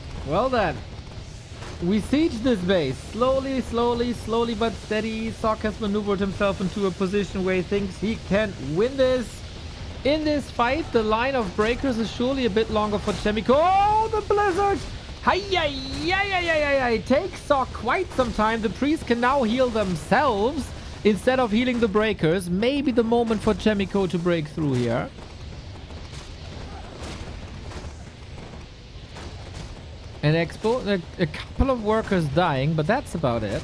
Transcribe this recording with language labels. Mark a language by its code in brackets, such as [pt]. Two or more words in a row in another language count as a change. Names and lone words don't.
[en] Well then. We siege this base. Slowly but steady. Sock has maneuvered himself into a position where he thinks he can win this. In this fight, the line of breakers is surely a bit longer for Chaemiko. Oh, the blizzard! Hi-yi-yi-yi-yi-yi-yi! Takes Sock quite some time. The priests can now heal themselves instead of healing the breakers. Maybe the moment for Chaemiko to break through here. An expo, a couple of workers dying, but that's about it.